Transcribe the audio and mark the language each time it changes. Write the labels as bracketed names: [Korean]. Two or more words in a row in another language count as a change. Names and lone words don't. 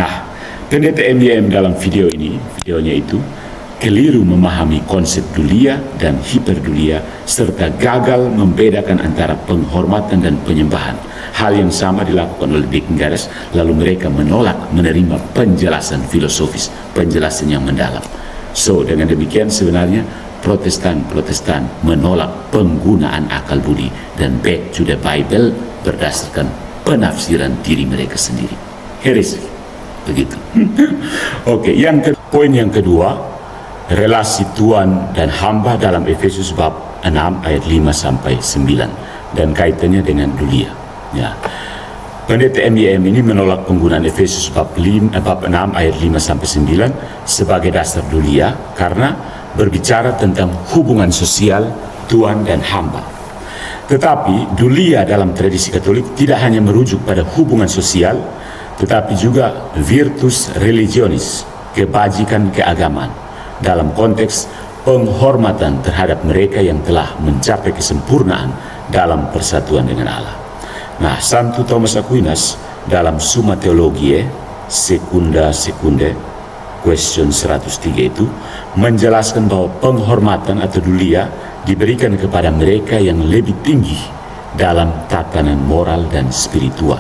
[Indonesian] Nah, pendeta MYM dalam videonya itu keliru memahami konsep dulia dan hiperdulia serta gagal membedakan antara penghormatan dan penyembahan. Hal yang sama dilakukan oleh Deacon Gares, lalu mereka menolak menerima penjelasan filosofis, penjelasan yang mendalam. So, dengan demikian sebenarnya Protestan menolak penggunaan akal budi dan [English] back to the Bible [Indonesian] berdasarkan penafsiran diri mereka sendiri. Heresy. Begitu. Oke, poin yang kedua, relasi Tuhan dan hamba dalam Efesus bab 6 ayat 5 sampai 9 dan kaitannya dengan dulia. Ya. Pendeta MYM ini menolak penggunaan Efesus bab 6 ayat 5 sampai 9 sebagai dasar dulia karena berbicara tentang hubungan sosial Tuhan dan hamba. Tetapi dulia dalam tradisi Katolik tidak hanya merujuk pada hubungan sosial, tetapi juga [Latin] virtus religionis, [Indonesian] kebajikan keagamaan, dalam konteks penghormatan terhadap mereka yang telah mencapai kesempurnaan dalam persatuan dengan Allah. Nah, Santo Thomas Aquinas dalam Summa Theologiae Secunde question 103 itu menjelaskan bahwa penghormatan atau dulia diberikan kepada mereka yang lebih tinggi dalam tatanan moral dan spiritual.